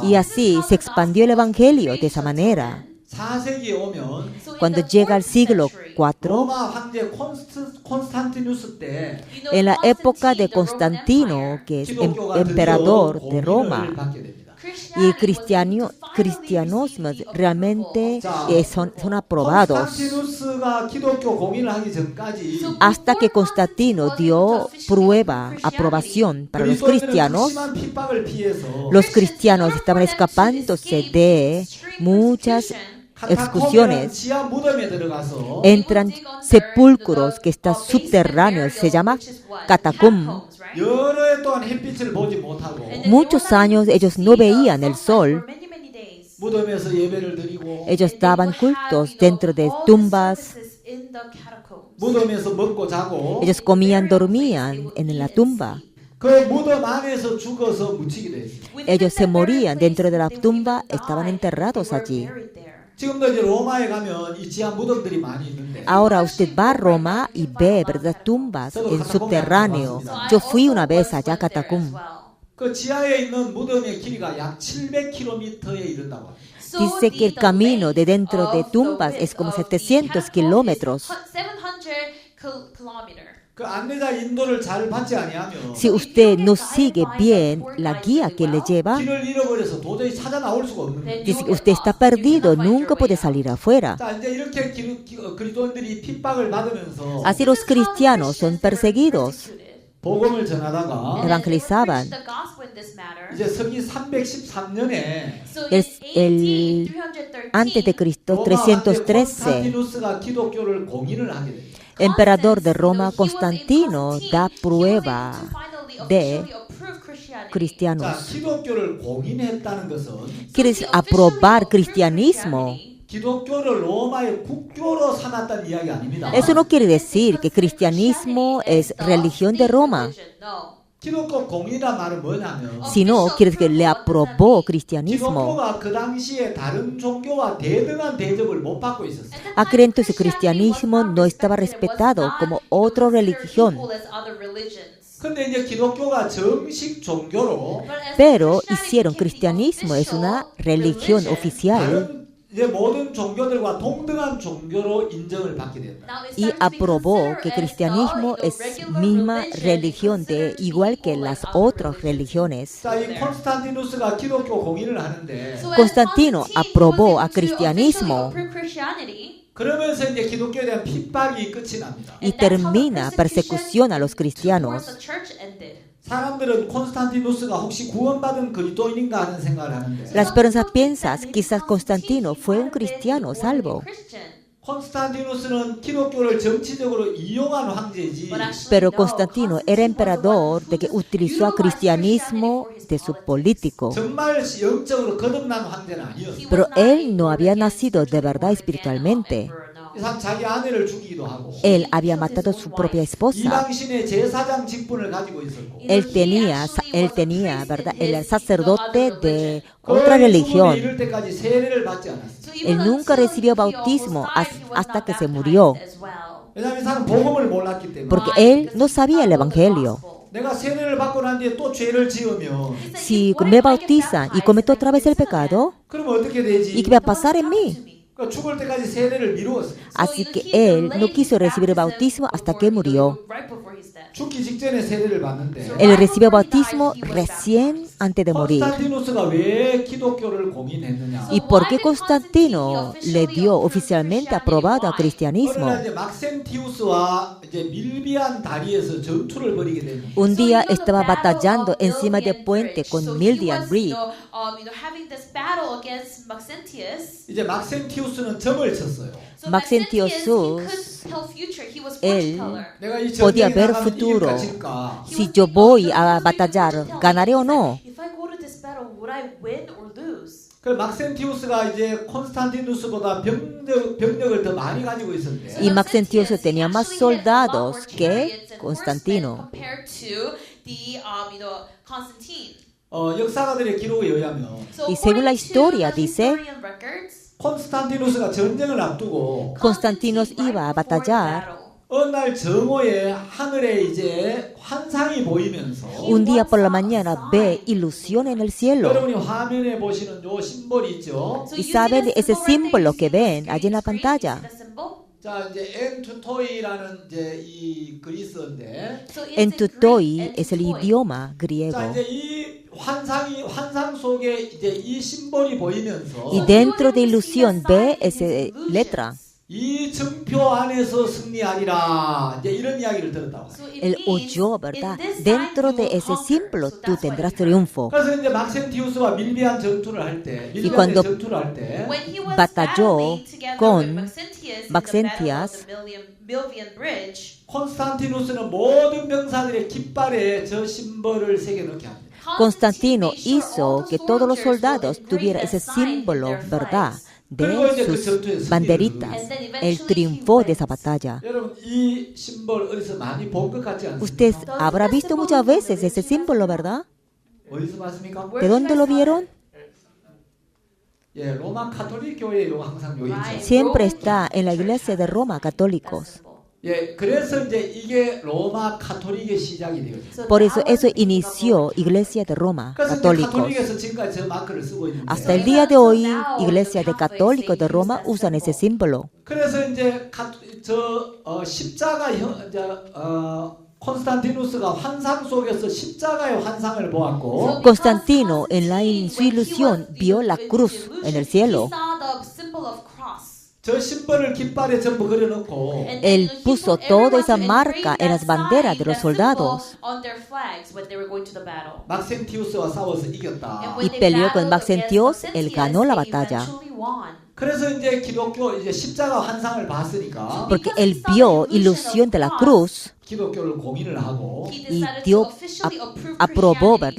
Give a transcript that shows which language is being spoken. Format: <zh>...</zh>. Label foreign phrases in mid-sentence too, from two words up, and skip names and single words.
<es>Y así se expandió el evangelio de esa manera.</es> <ko>4세기에 오면</ko> <es>Cuando llega al siglo 4,</es> <ko>로마 황제 콘스탄티누스 때</ko> <es>en la época de Constantino, que es</es> <ko>기독교가</ko> <es>emperador</es> <ko>드디어</ko> <es>de Roma,</es> <ko>공인을 받게 됩니다.</ko> <es>y el cristianismo realmente son aprobados.</es> <ko>콘스탄티누스가 기독교 공인을 하기 전까지</ko> <es>Hasta que Constantino dio prueba, aprobación para los</es> <ko>그리스도인들은</ko> <es>cristianos,</es> <ko>심한 핍박을 피해서</ko> <es>los cristianos estaban escapándose de muchas excursiones.</es> <ko>지하 무덤에 들어가서</ko> <es>Entran sepulcros que están subterráneos, se llama catacum.</es> <ko>여러 해 동안 햇빛을 보지 못하고</ko> <es>Muchos años ellos no veían el sol.</es> <ko>무덤에서 예배를 드리고</ko> <es>Ellos daban cultos dentro de tumbas.</es> <ko>무덤에서 먹고 자고</ko> <es>Ellos comían, dormían en la tumba.</es> <ko>그 무덤 안에서 죽어서 묻히기도 했어요.</ko> <es>Ellos se morían dentro de la tumba, estaban enterrados allí.</es> <ko>지금도 이제 로마에 가면 이 지하 무덤들이 많이 있는데</ko> <es>Ahora usted va a Roma y ve, ¿verdad?, tumbas en subterráneo. Yo fui una vez allá a Catacum.</es> <ko>그 지하에 있는 무덤의 길이가 약 700km에 이른다고 합니다.</ko> <es>Dice que el camino de dentro de tumbas es como 700 kilómetros.</es> <ko>그 안내자 인도를 잘 받지 아니하면</ko> <es>Si usted no sigue bien la guía que le lleva,</es> <ko>길을 잃어버려서 도저히 찾아 나올 수가 없는 거예요.</ko> <es>dice que usted está perdido, nunca puede salir afuera.</es> <ko>자, 이제 이렇게 그리스도인들이 핍박을 받으면서</ko> <es>Así los cristianos son perseguidos,</es> <ko>복음을 전하다가</ko> <es>evangelizaban.</es> <ko>이제 서기 313년에</ko> <es>Antes de Cristo, 313,</es> <ko>콘스탄티누스가 기독교를 공인을 하게 됩니다.</ko> <es>emperador de Roma Constantino da prueba de</es> <ko>자,</ko> <es>cristianos.</es> <ko>기독교를 공인했다는 것은</ko> <es>Quiere decir aprobar cristianismo.</es> <ko>기독교를 로마의 국교로 삼았다는 이야기 아닙니다.</ko> <es>Eso no quiere decir que cristianismo es religión de Roma,</es> <ko>기독교 공인이란 말은 뭐냐면</ko> <es>sino quiere decir que le aprobó cristianismo.</es> <ko>기독교가 그 당시에 다른 종교와 대등한 대접을 못 받고 있었어요.</ko> <es>Aquel entonces el cristianismo no estaba respetado como otra religión,</es> <ko>근데 이제 기독교가 정식 종교로</ko> <es>pero hicieron cristianismo, es una religión oficial.</es> <ko>다른 이제 모든 종교들과 동등한 종교로 인정을 받게 된다.</ko> <es>Y aprobó que cristianismo es misma religión de igual que las otras religiones.</es> <ko>자, 이 콘스탄티누스가 기독교 공인을 하는데</ko> <es>Constantino aprobó a cristianismo</es> <ko>그러면서 이제 기독교에 대한 핍박이 끝이 납니다.</ko> <es>y termina persecución a los cristianos.</es> <ko>사람들은 콘스탄티누스가 혹시 구원받은 그리스도인인가 하는 생각을 하는데</ko> <es>Las personas piensan quizás Constantino fue un cristiano salvo,</es> <ko>콘스탄티누스는 기독교를 정치적으로 이용한 황제지</ko> <es>pero Constantino era emperador de que utilizó a cristianismo de su político.</es> <ko>정말 영적으로 거듭난 황제는 아니었어요.</ko> <es>Pero él no había nacido de verdad espiritualmente.</es> <ko>이 사람 자기 아내를 죽이기도 하고</ko> <es>Él había matado a su propia esposa.</es> <ko>이방신의 제사장 직분을 가지고 있었고</ko> <es>Él tenía, ¿verdad? El sacerdote de otra</es> <ko>죽음에</ko> <es>religión.</es> <ko>이를 때까지 세례를 받지 않았어요.</ko> <es>Él nunca recibió bautismo hasta que se murió,</es> <ko>왜냐하면 이 사람 복음을 몰랐기 때문에</ko> <es>porque él no sabía el evangelio.</es> <ko>내가 세례를 받고 난 뒤에 또 죄를 지으면</ko> <es>Si me bautizan y cometo otra vez el pecado,</es> <ko>그러면 어떻게 되지?</ko> <es>¿y qué va a pasar en mí?</es> <ko>그러니까 죽을 때까지 세례를 미루었어요.</ko> <es>Así que él no quiso recibir el bautismo hasta que murió.</es> <ko>죽기 직전에 세례를 받는데</ko> <es>Él recibió bautismo recién antes de morir.</es> <ko>콘스탄티누스가 왜 기독교를 공인했느냐?</ko> <es>¿Y por qué Constantino le dio oficialmente aprobado a</es> <ko>어느</ko> <es>cristianismo?</es> <ko>날 이제 막센티우스와 이제 밀비안 다리에서 전투를 벌이게 됩니다.</ko> <es>Un día estaba batallando encima del puente con Mildian Bridge.</es> <ko>이제 막센티우스는 점을 쳤어요.</ko> <es>Maxentius, él</es> <ko>내가 이</ko> <es>podía</es> <ko>전쟁에</ko> <es>ver</es> <ko>나가면</ko> <es>futuro.</es> <ko>이길까 질까?</ko> <es>Si yo voy a batallar, ¿ganaré o no?</es> <ko>그 막센티우스가 이제 콘스탄티누스보다 병력을 더 많이 가지고 있었는데</ko> <es>Y Maxentius tenía más soldados que Constantino.</es> <ko>역사가들의 기록에 의하면</ko> <es>Y según la historia dice,</es> <ko>콘스탄티누스가 전쟁을 앞두고</ko> <es>Constantinos iba a batallar.</es> <ko>어느 날 정오에 하늘에 이제 환상이 보이면서</ko> <es>Un día por la mañana ve ilusión en el cielo.</es> <ko>여러분이 화면에 보시는 요 심볼이 있죠.</ko> <es>Y saben ese símbolo que ven allí en la pantalla.</es> <ko>자 이제 엔투토이라는 이제 이 그리스어인데</ko> <es>Entutoi es el idioma</es> <ko>자</ko> <es>griego.</es> <ko>이제 이 환상 속에 이제 이 심볼이 보이면서</ko> <es>Y dentro de ilusión ve esa letra.</es> <ko>이 증표 안에서 승리하리라 이제 이런 이야기를 들었다고.</ko> <es>Él oyó, ¿verdad? Dentro de ese símbolo tú tendrás triunfo.</es> <ko>그래서 이제 막센티우스와 밀비안 전투를 할 때, 밀비안</ko> <es>cuando</es> <ko>전투를 할 때,</ko> <es>batalló con Maxentius,</es> <ko>콘스탄티누스는 모든 병사들의 깃발에 저 심벌을 새겨 넣게 합니다.</ko> <es>Constantino hizo que todos los soldados tuvieran ese símbolo, ¿verdad? De sus banderitas. Él triunfó de esa batalla.</es> <ko>여러분 이 심벌 어디서 많이 본 것 같지 않습니까?</ko> <es>Usted habrá visto muchas veces ese símbolo, ¿verdad?</es> <ko>어디서 봤습니까?</ko> <es>¿De dónde lo vieron?</es> <ko>예, 로마 카톨릭 교회에 요 항상 요 있죠.</ko> <es>Siempre está en la iglesia de Roma, católicos.</es> <ko>예, 그래서 이제 이게 로마 카톨릭의 시작이 되어요.</ko> <es>Por eso eso inició Iglesia de Roma,</es> <ko>그래서 이제</ko> <es>católicos.</es> <ko>카톨릭에서 지금까지 저 마크를 쓰고 있는데.</ko> <es>Hasta el día de hoy, Iglesia de Católicos de Roma usan ese símbolo.</es> <ko>그래서 이제 십자가 콘스탄티누스가 환상 속에서 십자가의 환상을 보았고.</ko> <es>Constantino, en su ilusión, vio la cruz en el cielo.</es> <ko>저 심벌을 깃발에 전부 그려놓고</ko> <es>Él puso toda esa marca en las banderas de los soldados</es> <ko>막센티우스와 싸워서 이겼다.</ko> <es>y peleó con Maxentios. Él ganó la batalla</es> <ko>그래서 이제 기독교 이제 십자가 환상을 봤으니까</ko> <es>porque él vio ilusión de la cruz</es> <ko>기독교를 공인을 하고</ko> <es>y aprobó, ¿verdad?,</es>